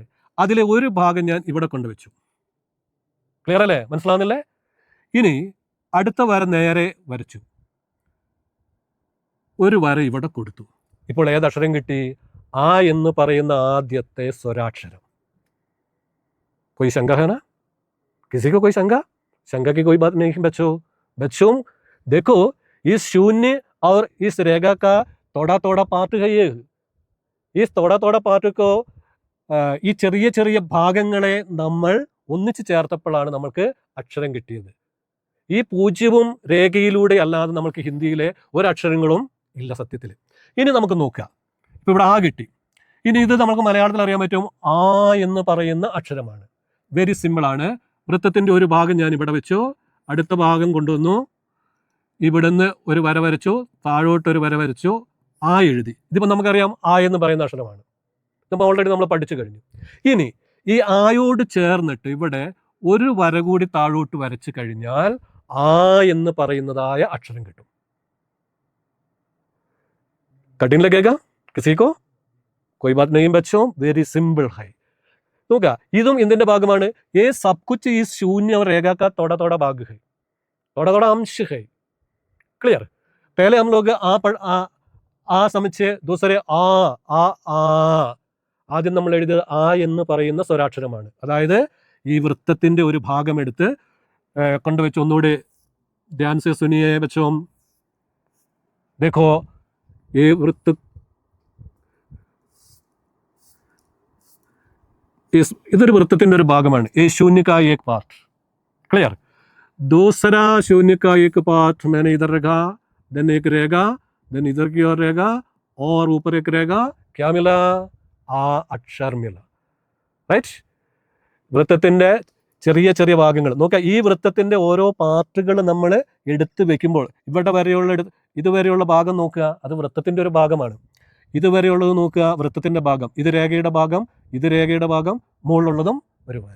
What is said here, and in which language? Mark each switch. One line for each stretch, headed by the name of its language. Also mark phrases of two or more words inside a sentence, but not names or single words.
Malayalam: അതിലെ ഒരു ഭാഗം ഞാൻ ഇവിടെ കൊണ്ടുവച്ചു. ക്ലിയർ അല്ലേ? മനസ്സിലാവുന്നില്ലേ? ഇനി അടുത്ത വര നേരെ വരച്ചു, ഒരു വര ഇവിടെ കൊടുത്തു. ഇപ്പോൾ ഏതക്ഷരം കിട്ടി? ആ എന്ന് പറയുന്ന ആദ്യത്തെ സ്വരാക്ഷരം.
Hindi: कोई शंका है ना? किसी को कोई शंका? शंका की कोई बात नहीं बच्चों. बच्चों देखो, इस शून्य और इस रेखा का थोड़ा थोड़ा पार्ट है ये. इस थोड़ा थोड़ा पार्ट को
Malayalam: ഈ ചെറിയ ചെറിയ ഭാഗങ്ങളെ നമ്മൾ ഒന്നിച്ച് ചേർത്തപ്പോഴാണ് നമുക്ക് അക്ഷരം കിട്ടിയത്. ഈ പൂജ്യവും രേഖയിലൂടെ അല്ലാതെ നമുക്ക് ഹിന്ദിയിലെ ഒരക്ഷരങ്ങളും ഇല്ല സത്യത്തിൽ. ഇനി നമുക്ക് നോക്കാം. ഇപ്പം ഇവിടെ ആ കിട്ടി. ഇനി ഇത് നമുക്ക് മലയാളത്തിൽ അറിയാൻ പറ്റും, ആ എന്ന് പറയുന്ന അക്ഷരമാണ്. വെരി സിമ്പിളാണ്. വൃത്തത്തിൻ്റെ ഒരു ഭാഗം ഞാൻ ഇവിടെ വെച്ചു, അടുത്ത ഭാഗം കൊണ്ടുവന്നു, ഇവിടുന്ന് ഒരു വര വരച്ചു, താഴോട്ടൊരു വര വരച്ചു, ആ എഴുതി. ഇതിപ്പോൾ നമുക്കറിയാം ആ എന്ന് പറയുന്ന അക്ഷരമാണ്, നമ്മൾ ഓൾറെഡി നമ്മൾ പഠിച്ചു കഴിഞ്ഞു. ഇനി ഈ ആയോട് ചേർന്നിട്ട് ഇവിടെ ഒരു വര കൂടി താഴോട്ട് വരച്ചു കഴിഞ്ഞാൽ ആ എന്ന് പറയുന്നതായ അക്ഷരം കിട്ടും.
Hindi: कठिन लगेगा किसी को? कोई बात नहीं बच्चों,
English: very simple
Hindi: है.
Malayalam: നോക്കുക, ഇതും ഇതിന്റെ ഭാഗമാണ്.
Hindi: ये सब कुछ इस शून्य और रेखा का थोड़ा थोड़ा भाग है, थोड़ा थोड़ा अंश है.
Malayalam: क्लियर?
Hindi: पहले हम लोग
Malayalam: ആ സമച്ച് दूसरे ആ ആദ്യം നമ്മൾ എഴുതിയത് ആ എന്ന് പറയുന്ന സ്വരാക്ഷരമാണ്. അതായത് ഈ വൃത്തത്തിന്റെ ഒരു ഭാഗം എടുത്ത് കൊണ്ടുവച്ച് ഒന്നുകൂടി
Hindi: ध्यान से सुनिए बच्चो. देखो ये वृत्त
Malayalam: ഇതൊരു വൃത്തത്തിന്റെ ഒരു ഭാഗമാണ്.
Hindi: ये शून्य का एक पार्ट. क्लियर? दूसरा शून्य का एक पार्ट मैंने इधर रखा, देन एक रहेगा, देन इधर की ओर रहेगा, और ऊपर एक रहेगा. क्या मिला? आ अक्षर मिला. റൈറ്റ്?
Malayalam: വൃത്തത്തിന്റെ ചെറിയ ചെറിയ ഭാഗങ്ങൾ നോക്കുക. ഈ വൃത്തത്തിന്റെ ഓരോ പാർട്ടുകൾ നമ്മൾ എടുത്ത് വെക്കുമ്പോൾ ഇവിടെ വരെയുള്ള ഇതുവരെയുള്ള ഭാഗം നോക്കുക, അത് വൃത്തത്തിന്റെ ഒരു ഭാഗമാണ്. ഇതുവരെയുള്ളത് നോക്കുക, വൃത്തത്തിന്റെ ഭാഗം. ഇത് രേഖയുടെ ഭാഗം, ഇത് രേഖയുടെ ഭാഗം, മുകളിലുള്ളതും ഒരു വര.